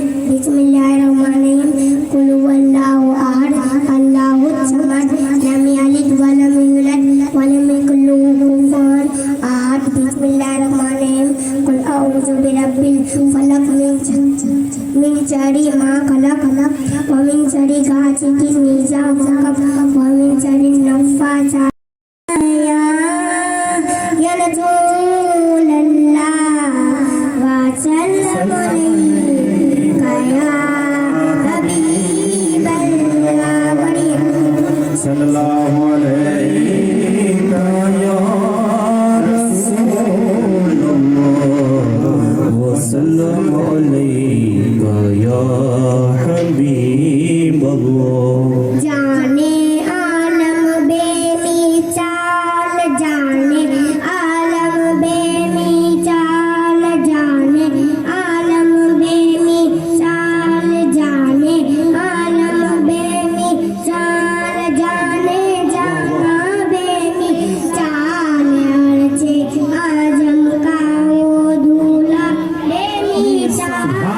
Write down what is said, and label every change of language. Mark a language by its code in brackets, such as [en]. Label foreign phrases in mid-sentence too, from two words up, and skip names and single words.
[ar] بسم الله الرحمن الرحيم۔ قل هو الله أحد الله الصمد لم يلد ولم يولد ولم يكن له كفوا أحد. بسم الله الرحمن الرحيم۔ قل أعوذ برب الفلق من شر ما خلق ومن شر غاسق إذا وقب ومن شر النفاثات يا رسول الله وسلم عليك يا حبيب الله صلى الله عليك يا وسلم عليك يا حبيب الله. [ur] جان عالم بے مثال، جان عالم بے مثال، جان عالم بے مثال، جان عالم بے مثال، جان جاناں بے مثال، عرش اعظم کا وہ دولہا بے مثال,